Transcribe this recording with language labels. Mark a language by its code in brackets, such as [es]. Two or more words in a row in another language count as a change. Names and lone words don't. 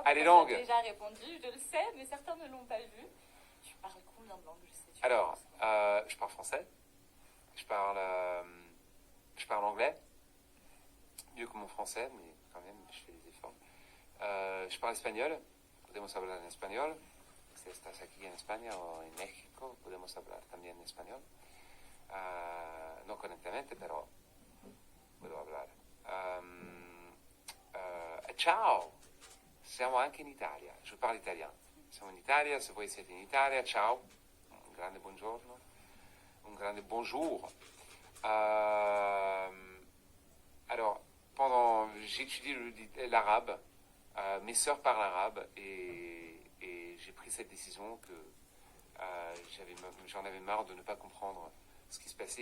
[fr] Ah, les langues. Tu as déjà répondu, je le sais, mais certains ne l'ont pas vu. Tu parles combien de langues? Alors, je parle français, je parle anglais, mieux que mon français, mais quand même, je fais des efforts. Je parle espagnol, [es] podemos hablar en español. Si estás aquí en España o en México, podemos hablar también en español. No correctamente, pero puedo hablar. [it] Ciao! Siamo anche in Italia, [fr] je parle italien. [it] Siamo in Italia, se voi siete in Italia, ciao! Un grande buongiorno, un grande bonjour. [fr] Alors, j'ai étudié l'arabe, mes sœurs parlent arabe et j'ai pris cette décision que j'en avais marre de ne pas comprendre ce qui se passait.